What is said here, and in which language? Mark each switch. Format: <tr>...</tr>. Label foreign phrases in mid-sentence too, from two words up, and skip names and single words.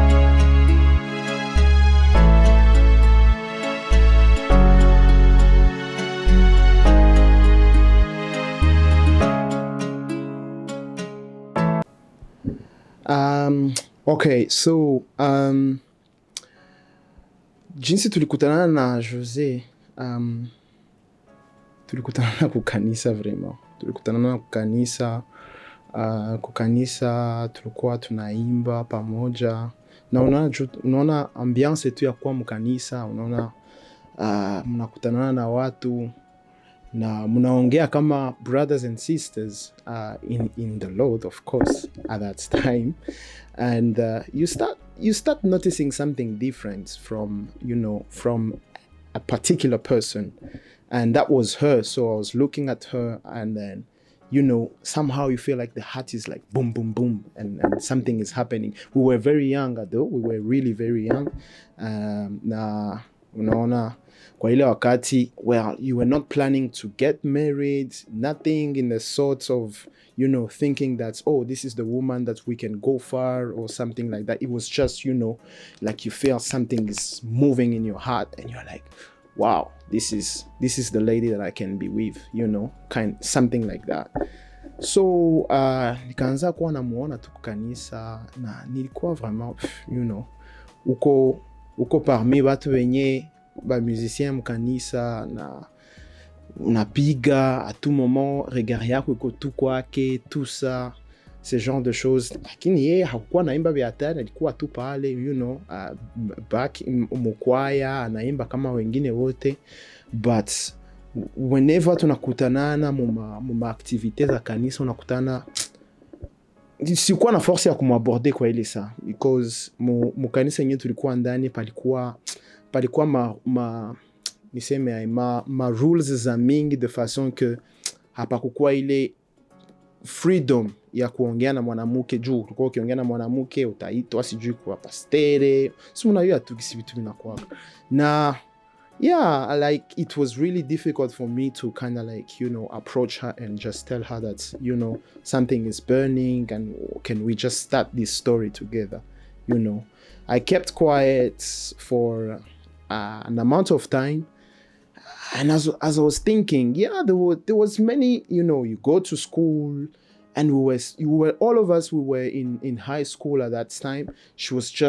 <sw>Okay, so jinsi tulikutana na Jose, tulikutana kukanisa vraiment. Tulikutana kukanisa, kukanisa tulikuwa tunaimba pamoja. Na unaona ambiance tu ya kuwa mkanisa, unaona mnakutana na watu na mnaongea kama</sw> <en>brothers and sisters in the Lord, of course, at that time. And you start noticing something different from a particular person, and that was her. So I was looking at her, and then somehow you feel like the heart is like boom boom boom, and something is happening. We were very young, though. We were really very young.</en> <sw>Na unaona kwa ile wakati,</sw> <en>well, you were not planning to get married, nothing in the sorts of thinking that, oh, this is the woman that we can go far or something like that. It was just, like you feel something is moving in your heart and you're like, wow, this is the lady that I can be with, something like that.</en> <sw>So nikaanza kuwa namuona tu kanisa, na nilikuwa vraiment uko parmi watu wenye ba musicien mkanisa, na unapiga</sw> <fr>à tout moment,</fr> <sw>regard yako iko tu kwake,</sw> <fr>tout ça, ce genre de choses.</fr> <sw>Lakini yeye hakuwa naimba vya hatari, alikuwa tu pale back mkwaya, anaimba kama wengine wote.</sw> <en>But whenever</en> <sw>tunakutanana mu activités za kanisa, unakutana, sikuwa na force ya kumaborder kwa ile saa, because mu kanisa yenyewe tulikuwa ndani palikuwa niseme ma rules za mingi,</sw> <fr>de façon que</fr> <sw>hapakukuwa ile freedom ya kuongea na mwanamke. Juu ulikuwa ukiongea na mwanamke utaitwa sijui kwa pastere, si unajua tu kisi vitu vinakuwa.</sw> <en>Na like it was really difficult for me to kind of like approach her and just tell her that something is burning and can we just start this story together. I kept quiet for an amount of time, and as I was thinking, there was many, you go to school, and we were all of us, we were in high school at that time.</en>